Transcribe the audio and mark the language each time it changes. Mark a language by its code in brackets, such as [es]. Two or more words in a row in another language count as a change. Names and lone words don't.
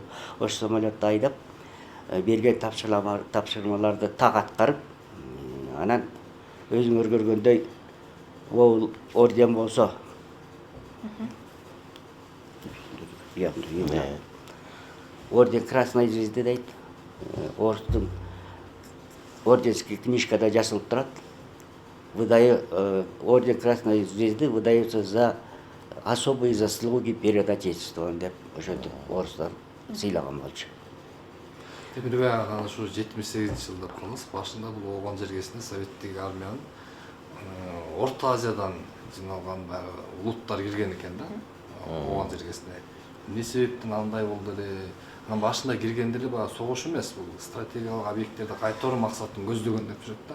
[ky] Ошол самолетту айдап берген тапшырмаларды так аткарып, анан өзүңөр көргөндөй ол орден болсо орден Красной Звезды дейт. Орустун орденский книжкада жазылып турат. [ru] Орден Красной Звезды выдается за особые заслуги перед Отечеством [ky] деп ошентип орустар сыйлаган болчу. Эми баягы ушу 78-жылда деп калыңыз, башында бул ооган жергесине советтик армиянын Орто Азиядан жиналган баягы улуттар кирген экен да, ооган жергесине. Эмне себептен андай болду эле? Анан башында киргенде эле баягы согуш эмес, бул стратегиялык объекттерди кайтаруу максатын көздөгөн деп жүрөт да.